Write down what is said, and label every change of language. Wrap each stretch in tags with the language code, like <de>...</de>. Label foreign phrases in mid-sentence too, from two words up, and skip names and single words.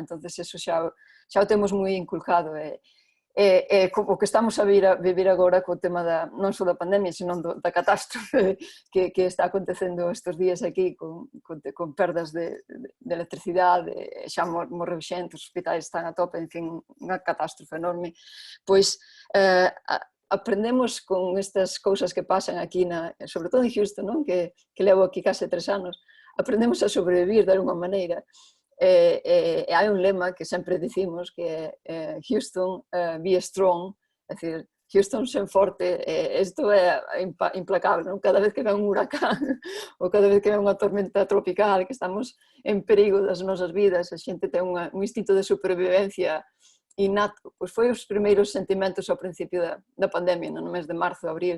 <gl>Entón, eso xa o temos moi inculcado, o que estamos a vivir agora co tema non só da pandemia, senón da catástrofe que está acontecendo estes días aquí con perdas de electricidade, xa morreu xente, os hospitais están a tope, en fin, unha catástrofe enorme. Pois aprendemos con estas cousas que pasan aquí, sobre todo en Houston, que levo aquí case 3 anos, aprendemos a sobrevivir de alguma maneira. E hai un lema que sempre dicimos que é Houston,</gl> <en>be strong,</en> <gl>é dicir, Houston sen forte, isto é implacable, non? Cada vez que ven un huracán ou cada vez que ven unha tormenta tropical, que estamos en perigo das nosas vidas, a xente ten un instinto de supervivencia innato. Pois foi os primeiros sentimentos ao principio da pandemia, no mes de marzo, abril.</gl>